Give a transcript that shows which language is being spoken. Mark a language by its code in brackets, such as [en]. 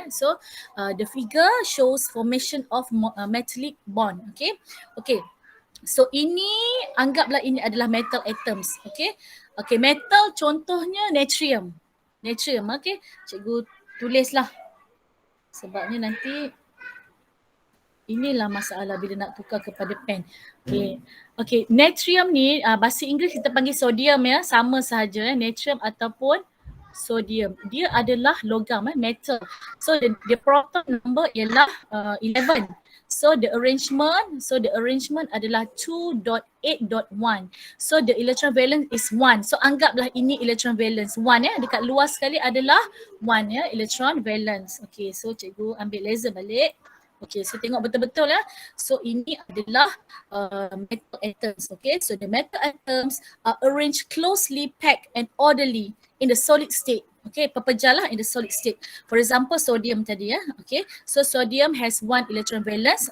[en] So, the figure shows formation of metallic bond. Okay. [ms] So ini anggaplah ini adalah metal atoms. Okay, metal contohnya natrium. Okay. Cikgu tulislah. Sebabnya nanti inilah masalah bila nak tukar kepada pen. Okay, natrium ni bahasa Inggeris kita panggil sodium sama sahaja natrium ataupun sodium. Dia adalah logam metal. [en] So the proton number [ms] ialah 11. [en] So the arrangement adalah 2.8.1. So the electron valence is 1. [ms] So anggaplah ini electron valence 1 dekat luar sekali adalah 1 electron valence. Okay, so cikgu ambil laser balik. Okay, so tengok betul-betul ya. So ini adalah metal atoms. [en] Okay, so the metal atoms are arranged closely packed and orderly in the solid state. Okay, [ms] pepejal lah [en] in the solid state. For example, sodium tadi ya. Okay, so sodium has one electron valence.